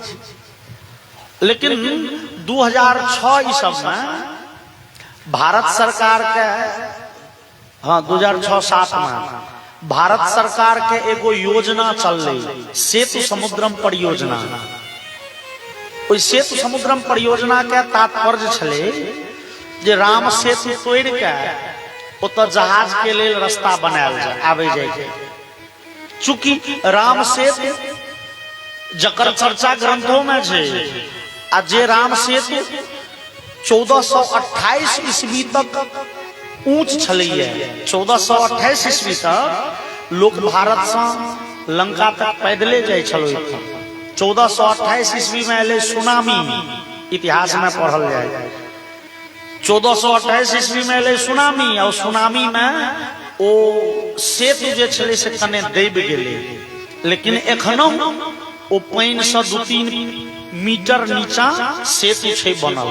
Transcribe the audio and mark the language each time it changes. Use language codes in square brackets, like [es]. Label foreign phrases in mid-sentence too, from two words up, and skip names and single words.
[mai] लेकिन 2006 ईस्वी में भारत सरकार के, हाँ 2006-07 में भारत सरकार के एगो योजना चल रही, सेतु समुद्रम परियोजना। ओई सेतु समुद्रम परियोजना के तात्पर्य छले जे राम सेतु तोड़ के उत जहाज के लिए रास्ता बनायल जाए आवे जाए। चूंकि राम सेतु जकर चर्चा ग्रंथों में है, आ जे राम सेतु 1428 ईस्वी तक ऊंच छलैया। 1428 ईस्वी तक लोग भारत से लंका तक पैदले जाए छलो। 1428 ईस्वी में एले सुनामी, इतिहास में पढ़ल जाए। 1428 ईस्वी में एले सुनामी, और सुनामी में ओ सेतु जे छले से कने दैब गेले, लेकिन एखनो ओ पानी से 2-3 मीटर नीचा सेतु छे बनल।